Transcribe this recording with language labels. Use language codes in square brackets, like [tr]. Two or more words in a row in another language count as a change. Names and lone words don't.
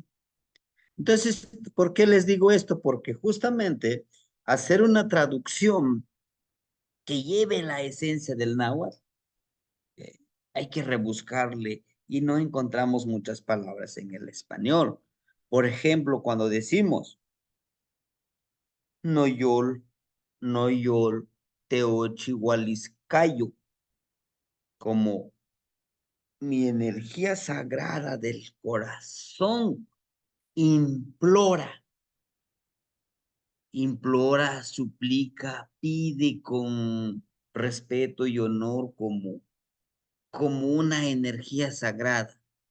[es] Entonces, ¿por qué les digo esto? Porque justamente hacer una traducción que lleve la esencia del náhuatl, eh, hay que rebuscarle y no encontramos muchas palabras en el español. Por ejemplo, cuando decimos [nah] noyol, noyol, teochihualiscayo, [es] como mi energía sagrada del corazón implora, implora, suplica, pide con respeto y honor como una energía sagrada.